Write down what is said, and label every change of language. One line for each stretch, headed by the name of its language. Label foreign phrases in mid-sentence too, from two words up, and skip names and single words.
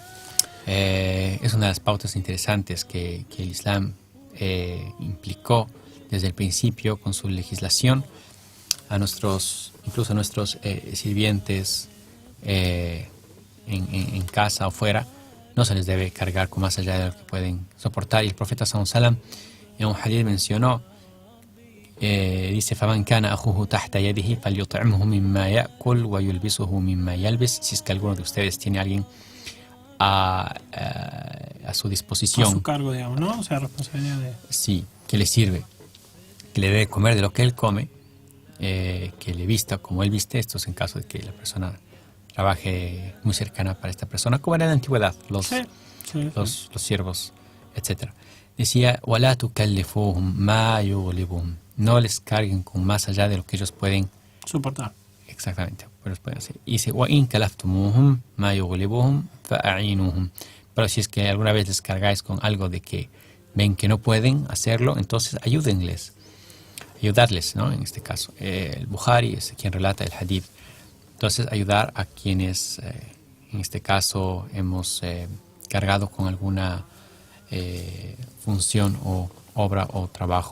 Spanish: Es una de las pautas interesantes que el Islam implicó desde el principio con su legislación incluso a nuestros sirvientes en casa o fuera. No se les debe cargar con más allá de lo que pueden soportar. Y el profeta
Arabic: صلى الله عليه وسلم
Spanish: en un hadith mencionó, dice:
Arabic: فَمَنْ كَانَ أَخُوهُ تَحْتَ يَدِهِ فَلْيُطْعِمْهُ مِمَّا يَأْكُلْ وَيُلْبِسُهُ مِمَّا يَلْبِسُ.
Spanish: Si es que alguno de ustedes tiene a alguien a su disposición. A su cargo, digamos, ¿no? O sea, responsabilidad de... Sí, que le sirve, que le debe comer de lo que él come, que le vista como él viste, esto es en caso de que la persona trabaje muy cercana para esta persona, como era en la antigüedad, los siervos, etc. Decía,
Arabic: وَلَا تُكَلِّفُوهُمْ مَا يُغْلِبُهُمْ.
Spanish: No les carguen con más allá de lo que ellos pueden soportar. Exactamente, pero pueden hacer. Y dice,
Arabic: وَإِنْ كَلَفْتُمُوهُمْ مَا يُغْلِبُهُمْ فَأَعِينُوهُمْ.
Spanish: Pero si es que alguna vez les cargáis con algo de que ven que no pueden hacerlo, entonces ayudarles, ¿no? En este caso, el Bukhari es quien relata el hadith. Entonces, ayudar a quienes, en este caso, hemos cargado con alguna función o obra o trabajo.